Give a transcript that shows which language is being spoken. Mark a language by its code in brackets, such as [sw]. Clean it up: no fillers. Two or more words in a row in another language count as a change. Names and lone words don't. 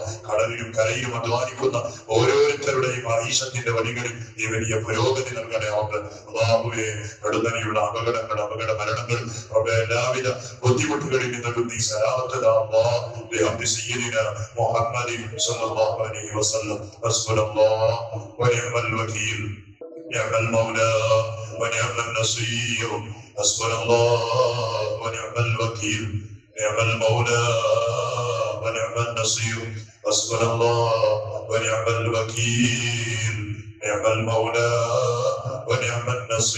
[ml] കടലിലും കരയിലും അധ്വാനിക്കുന്ന ഓരോരുത്തരുടെയും ഈശത്തിന്റെ വഴികളിൽ നീ വലിയ പുരോഗതി നൽകണേ റബ്ബേ. അല്ലാഹുവേ അടുത്തനെയുള്ള അപകട മരണങ്ങൾ റബ്ബേ എല്ലാവിധ ബുദ്ധിമുട്ടുകളിൽ നിന്നും നീ സലാമത്ത് താ അല്ലാഹ്. [ar] بحق سيدنا محمد صلى الله عليه وسلم. حسبنا الله ونعم الوكيل. نعم المولى ونعم النصير. حسبنا الله ونعم الوكيل. نعم المولى ونعم النصير. حسبنا الله ونعم الوكيل. نعم المولى ونعم النصير.